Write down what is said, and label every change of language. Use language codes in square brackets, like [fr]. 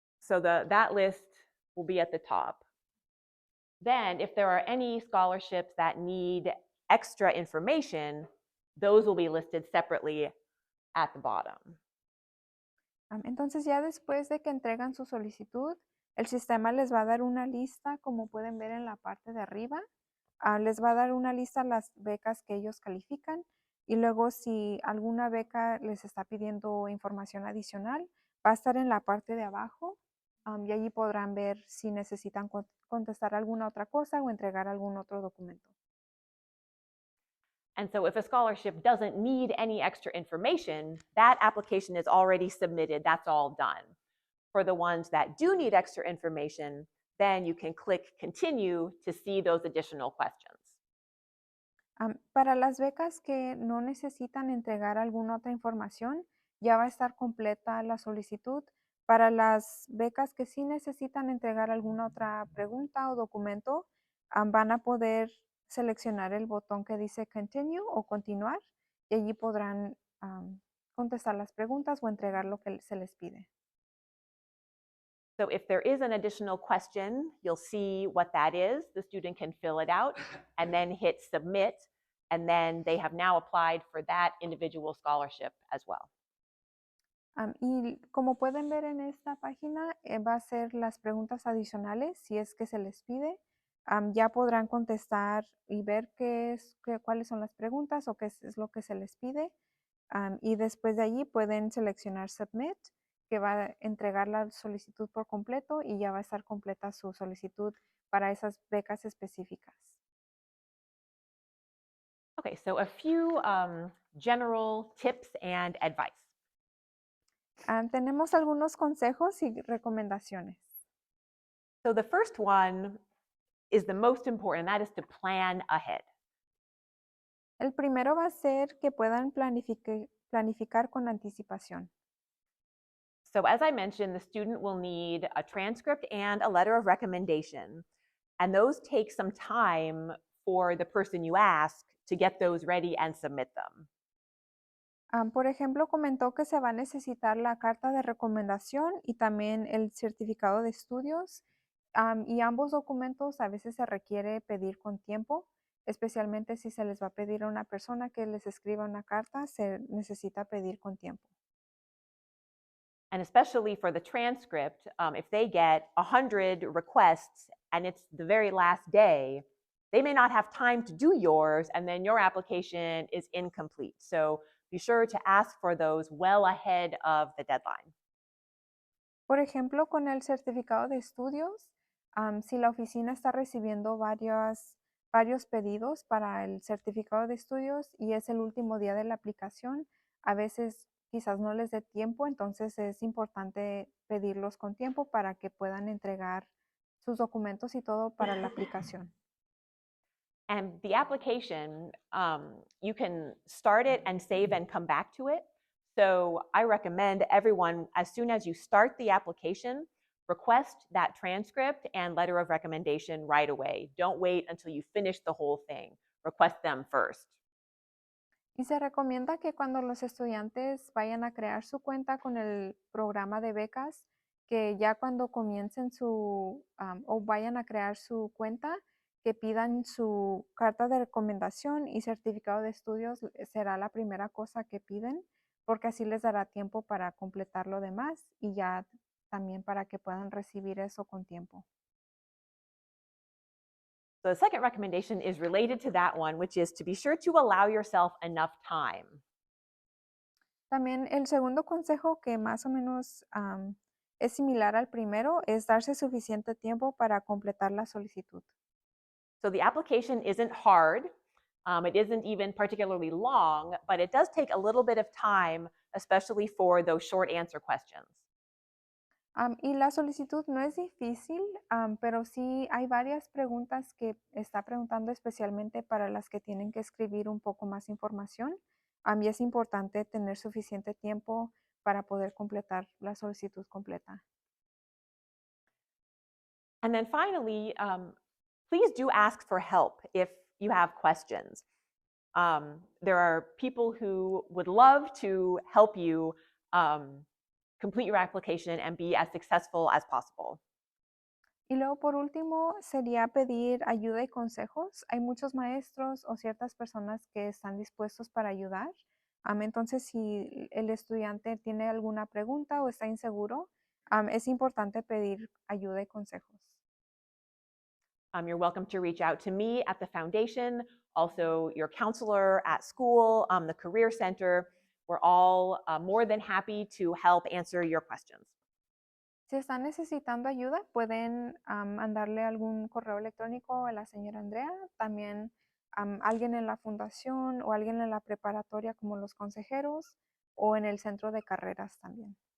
[en] That list will be at the top. Then if there are any scholarships that need extra information, those will be listed separately at the bottom. [es] Entonces, ya después de que entregan su solicitud, el sistema les va a dar una lista, como pueden ver en la parte de arriba. Les va a dar una lista de las becas que ellos califican y luego si alguna beca les está pidiendo información adicional, va a estar en la parte de abajo y allí podrán ver si necesitan contestar alguna otra cosa o entregar algún otro documento. [en] And so if a scholarship doesn't need any extra information, that application is already submitted. That's all done. For the ones that do need extra information, then you can click continue to see those additional questions. [es] Para las becas que no necesitan entregar alguna otra información, ya va a estar completa la solicitud. Para las becas que sí necesitan entregar alguna otra pregunta o documento, van a poder seleccionar el botón que dice Continue o Continuar y allí podrán contestar las preguntas o entregar lo que se les pide. [en] So if there is an additional question, you'll see what that is. The student can fill it out and then hit submit, and then they have now applied for that individual scholarship as well. [es] Y como pueden ver en esta página, va a ser las preguntas adicionales si es que se les pide. Ya podrán contestar y ver cuáles son las preguntas o qué es lo que se les pide. Y después de allí pueden seleccionar Submit, que va a entregar la solicitud por completo y ya va a estar completa su solicitud para esas becas específicas. [en] Okay, so a few general tips and advice. [es] Tenemos algunos consejos y recomendaciones. [en] So the first one is the most important, that is to plan ahead. [es] El primero va a ser que puedan planificar con anticipación. [en] So as I mentioned, the student will need a transcript and a letter of recommendation. And those take some time for the person you ask to get those ready and submit them. [es] Por ejemplo, comentó que se va a necesitar la carta de recomendación y también el certificado de estudios. Y ambos documentos a veces se requiere pedir con tiempo, especialmente si se les va a pedir a una persona que les escriba una carta, se necesita pedir con tiempo. [en] And especially for the transcript, if they get 100 requests and it's the very last day, they may not have time to do yours, and then your application is incomplete. So be sure to ask for those well ahead of the deadline. [es] Por ejemplo, con el certificado de estudios, Si la oficina está recibiendo varios pedidos para el certificado de estudios y es el último día de la aplicación, a veces quizás no les dé tiempo, entonces es importante pedirlos con tiempo para que puedan entregar sus documentos y todo para la aplicación. [en] And the application, you can start it and save and come back to it. So I recommend everyone, as soon as you start the application, request that transcript and letter of recommendation right away. Don't wait until you finish the whole thing. Request them first. [es] Y se recomienda que cuando los estudiantes vayan a crear su cuenta con el programa de becas, que ya cuando comiencen o vayan a crear su cuenta, que pidan su carta de recomendación y certificado de estudios, será la primera cosa que piden, porque así les dará tiempo para completar lo demás y ya también para que puedan recibir eso con tiempo. [en] So the second recommendation is related to that one, which is to be sure to allow yourself enough time. [es] También el segundo consejo, que más o menos es similar al primero, es darse suficiente tiempo para completar la solicitud. [en] So the application isn't hard. It isn't even particularly long, but it does take a little bit of time, especially for those short answer questions. [es] Y la solicitud no es difícil, pero sí hay varias preguntas que está preguntando especialmente para las que tienen que escribir un poco más información. Y es importante tener suficiente tiempo para poder completar la solicitud completa. [en] And then finally, please do ask for help if you have questions. There are people who would love to help you complete your application and be as successful as possible. [es] Y luego, por último, sería pedir ayuda y consejos. Hay muchos maestros o ciertas personas que están dispuestos para ayudar. Entonces, si el estudiante tiene alguna pregunta o está inseguro, es importante pedir ayuda y consejos. [en] You're welcome to reach out to me at the foundation, also your counselor at school, the Career Center. We're all more than happy to help answer your questions. [es] Si están necesitando ayuda, pueden mandarle algún correo electrónico a la señora Andrea, también alguien en la fundación o alguien en la preparatoria como los consejeros o en el centro de carreras también.